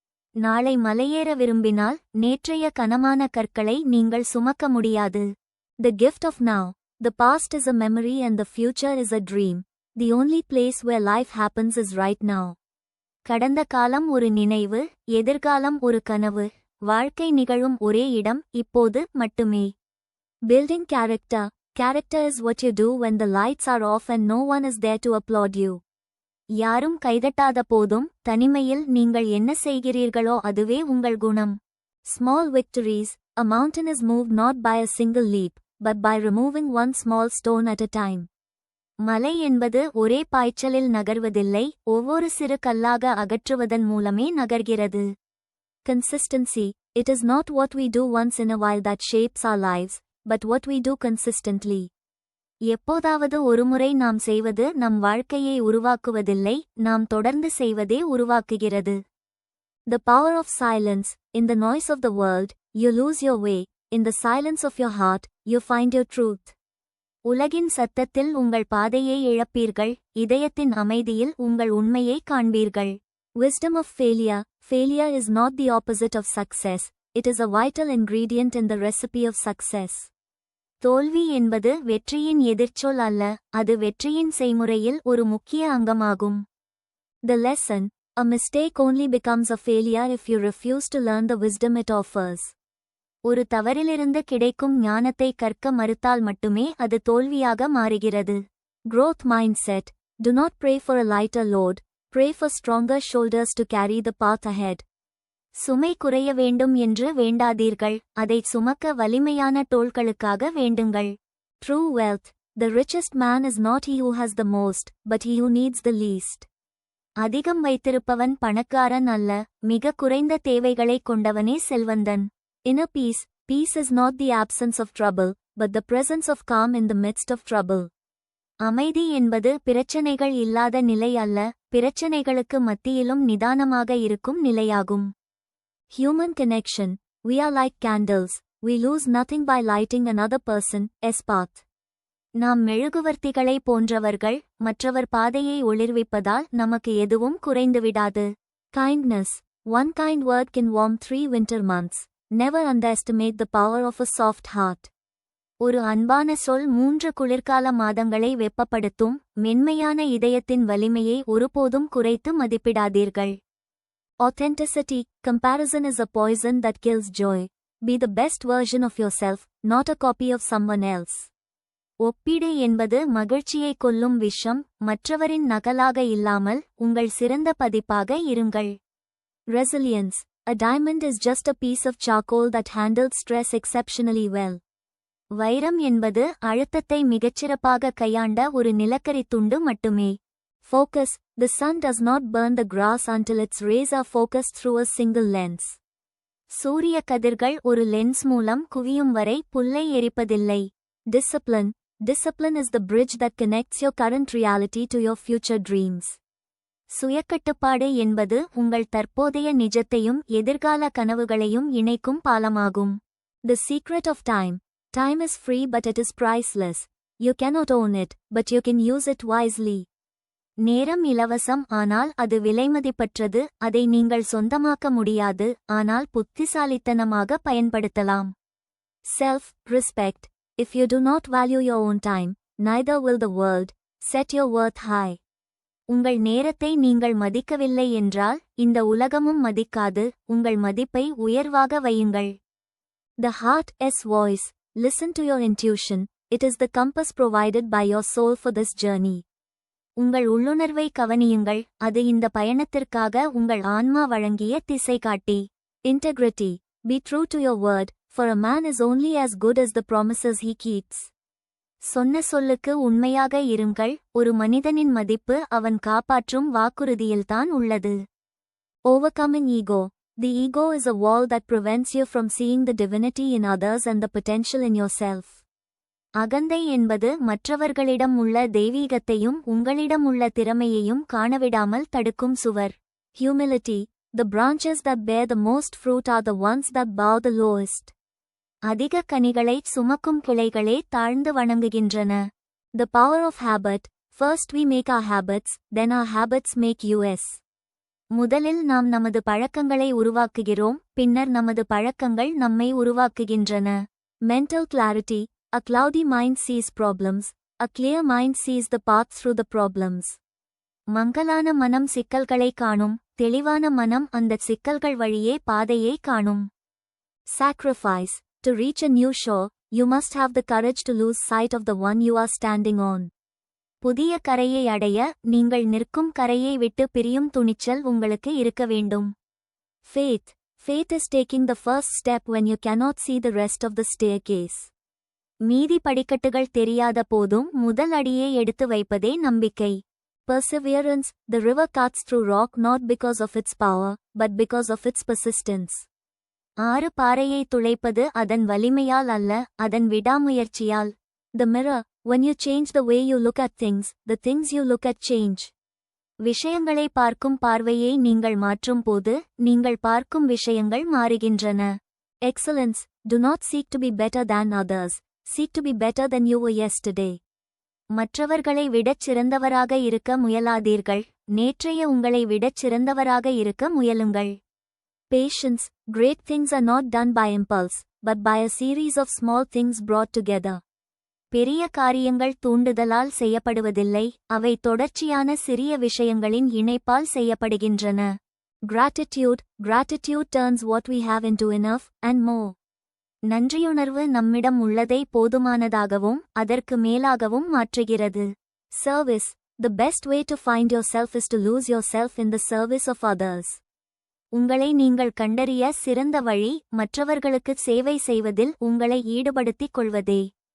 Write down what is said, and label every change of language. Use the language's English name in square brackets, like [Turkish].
[Tamil] நாளை மலையேற விரும்பினால் நேற்றைய கனமான கற்களை நீங்கள் சுமக்க முடியாது. [English] The gift of now. The past is a memory and the future is a dream. The only place where life happens is right now. [Tamil] கடந்த காலம் ஒரு நினைவு, எதிர்காலம் ஒரு கனவு, வாழ்க்கை நிகழும் ஒரே இடம் இப்போது மட்டுமே. [English] Building character. Character is what you do when the lights are off and no one is there to applaud you. [Tamil] யாரும் கைதட்டாத போதும் தனிமையில் நீங்கள் என்ன செய்கிறீர்களோ அதுவே உங்கள் குணம். [English] Small victories. A mountain is moved not by a single leap, but by removing one small stone at a time. [Tamil] மலை என்பது ஒரே பாய்ச்சலில் நகர்வதில்லை, ஒவ்வொரு சிறு கல்லாக அகற்றுவதன் மூலமே நகர்கிறது. [English] Consistency. It is not what we do once in a while that shapes our lives, but what we do consistently. [Tamil] எப்போதாவது ஒருமுறை நாம் செய்வது நம் வாழ்க்கையை உருவாக்குவதில்லை, நாம் தொடர்ந்து செய்வதே உருவாக்குகிறது. [English] The power of silence. In the noise of the world, you lose your way. In the silence of your heart, you find your truth. [Tamil] உலகின் சத்தத்தில் உங்கள் பாதையை இழப்பீர்கள், இதயத்தின் அமைதியில் உங்கள் உண்மையை காண்பீர்கள். [English] Wisdom of failure. Failure is not the opposite of success. It is a vital ingredient in the recipe of success. [Tamil] தோல்வி என்பது வெற்றியின் எதிர்ச்சொல் அல்ல, அது வெற்றியின் செய்முறையில் ஒரு முக்கிய அங்கமாகும். [English] The lesson. A mistake only becomes a failure if you refuse to learn the wisdom it offers. [Tamil] ஒரு தவறிலிருந்து கிடைக்கும் ஞானத்தை கற்க மறுத்தால் மட்டுமே அது தோல்வியாக மாறுகிறது. [English] Growth mindset. Do not pray for a lighter load. Pray for stronger shoulders to carry the path ahead. [Tamil] சுமை குறைய வேண்டும் என்று வேண்டாதீர்கள், அதைச் சுமக்க வலிமையான தோள்களுக்காக வேண்டுங்கள். [English] True wealth. The richest man is not he who has the most, but he who needs the least. [Tamil] அதிகம் வைத்திருப்பவன் பணக்காரன் அல்ல, மிக குறைந்த தேவைகளைக் கொண்டவனே செல்வந்தன். [English] Inner peace. Peace is not the absence of trouble, but the presence of calm in the midst of trouble. [Tamil] அமைதி என்பது பிரச்சனைகள் இல்லாத நிலை அல்ல, பிரச்சனைகளுக்கு மத்தியிலும் நிதானமாக இருக்கும் நிலையாகும். [English] Human connection. We are like candles. We lose nothing by lighting another person's path. [Tamil] நாம் மெழுகுவர்த்திகளை போன்றவர்கள், மற்றவர் பாதையை ஒளிர்விப்பதால் நமக்கு எதுவும் குறைந்துவிடாது. [English] Kindness. One kind word can warm 3 winter months. Never underestimate the power of a soft heart. [Tamil] ஒரு அன்பான சொல் 3 குளிர்கால மாதங்களை வெப்பப்படுத்தும், மென்மையான இதயத்தின் வலிமையை ஒருபோதும் குறைத்து மதிப்பிடாதீர்கள். [English] Authenticity. Comparison is a poison that kills joy. Be the best version of yourself, not a copy of someone else. [Tamil] ஒப்பீடு என்பது மகிழ்ச்சியை கொல்லும் விஷம். மற்றவரின் நகலாக இல்லாமல் உங்கள் சிறந்த பதிப்பாக இருங்கள். [English] Resilience. A diamond is just a piece of charcoal that handles stress exceptionally well. [Tamil] வைரம் என்பது அழுத்தத்தை மிகச்சிறப்பாக கையாண்ட ஒரு நிலக்கரி துண்டு மட்டுமே. [English] Focus. The sun does not burn the grass until its rays are focused through a single lens. [Tamil] சூரிய கதிர்கள் ஒரு லென்ஸ் மூலம் குவியும் வரை புல்லை எரிப்பதில்லை. [English] Discipline. Discipline is the bridge that connects your current reality to your future dreams. [Tamil] சுயக்கட்டுப்பாடு என்பது உங்கள் தற்போதைய நிஜத்தையும் எதிர்கால கனவுகளையும் இணைக்கும் பாலமாகும். [English] The secret of time. Time is free but it is priceless. You cannot own it, but you can use it wisely. [Tamil] நேரம் இலவசம், ஆனால் அது விலைமதிப்பற்றது. அதை நீங்கள் சொந்தமாக்க முடியாது, ஆனால் புத்திசாலித்தனமாக பயன்படுத்தலாம். [English] Self respect. If you do not value your own time, neither will the world. Set your worth high. [Tamil] உங்கள் நேரத்தை நீங்கள் மதிக்கவில்லை என்றால் இந்த உலகமும் மதிக்காது. உங்கள் மதிப்பை உயர்வாக வையுங்கள். [English] The heart's voice. Listen to your intuition. It is the compass provided by your soul for this journey. [Tamil] உங்கள் உள்ளுணர்வை கவனியுங்கள், அது இந்த பயணத்திற்காக உங்கள் ஆன்மா வழங்கிய திசைகாட்டி. [English] Integrity. Be true to your word, for a man is only as good as the promises he keeps. [Tamil] சொன்ன சொல்லுக்கு உண்மையாக இருங்கள், ஒரு மனிதனின் மதிப்பு அவன் காப்பாற்றும் வாக்குறுதியில்தான் உள்ளது. [English] Overcoming ego. The ego is a wall that prevents you from seeing the divinity in others and the potential in yourself. [Tamil] அகந்தை என்பது மற்றவர்களிடம் உள்ள தெய்வீகத்தையும் உங்களிடம் உள்ள திறமையையும் காணவிடாமல் தடுக்கும் சுவர். [English] Humility. The branches that bear the most fruit are the ones that bow the lowest. [Tamil] அதிக கனிகளைச் சுமக்கும் கிளைகளே தாழ்ந்து வணங்குகின்றன. [English] The power of habit. First we make our habits, then our habits make us. [Tamil] முதலில் நாம் நமது பழக்கங்களை உருவாக்குகிறோம், பின்னர் நமது பழக்கங்கள் நம்மை உருவாக்குகின்றன. [English] Mental clarity. A cloudy mind sees problems. A clear mind sees the path through the problems. [Tamil] மங்கலான மனம் சிக்கல்களை காணும், தெளிவான மனம் அந்த சிக்கல்கள் வழியே பாதையை காணும். [English] Sacrifice. To reach a new shore, you must have the courage to lose sight of the one you are standing on. [Tamil] புதிய கரையை அடைய நீங்கள் நிற்கும் கரையை விட்டு பிரியும் துணிச்சல் உங்களுக்கு இருக்க வேண்டும். [English] Faith. Faith is taking the first step when you cannot see the rest of the staircase. [Tamil] மீதி படிக்கட்டுகள் தெரியாத போதும் முதல் அடியை எடுத்து வைப்பதே நம்பிக்கை. [English] Perseverance. The river cuts through rock not because of its power, but because of its persistence. [Tamil] ஆறு பாறையை துளைப்பது அதன் வலிமையால் அல்ல, அதன் விடாமுயற்சியால். [English] The mirror. When you change the way you look at things, the things you look at change. [Tamil] விஷயங்களை பார்க்கும் பார்வையை நீங்கள் மாற்றும் போது நீங்கள் பார்க்கும் விஷயங்கள் மாறுகின்றன. [English] Excellence. Do not seek to be better than others. Seek to be better than you were yesterday. [Tamil] மற்றவர்களை விடச் சிறந்தவராக இருக்க முயலாதீர்கள், நேற்றைய உங்களை விடச் சிறந்தவராக இருக்க முயலுங்கள். [English] Patience. Great things are not done by impulse, but by a series of small things brought together. [Tamil] பெரிய காரியங்கள் தூண்டுதலால் செய்யப்படுவதில்லை, அவை தொடர்ச்சியான சிறிய விஷயங்களின் இணைப்பால் செய்யப்படுகின்றன. [English] Gratitude. Gratitude turns what we have into enough, and more. [Tamil] நன்றியுணர்வு நம்மிடம் உள்ளதை போதுமானதாகவும் அதற்கு மேலாகவும் மாற்றுகிறது. [English] Service. The best way to find yourself is to lose yourself in the service of others. [Tamil] உங்களை நீங்கள் கண்டறிய சிறந்த வழி மற்றவர்களுக்கு சேவை செய்வதில் உங்களை ஈடுபடுத்திக் கொள்வதே.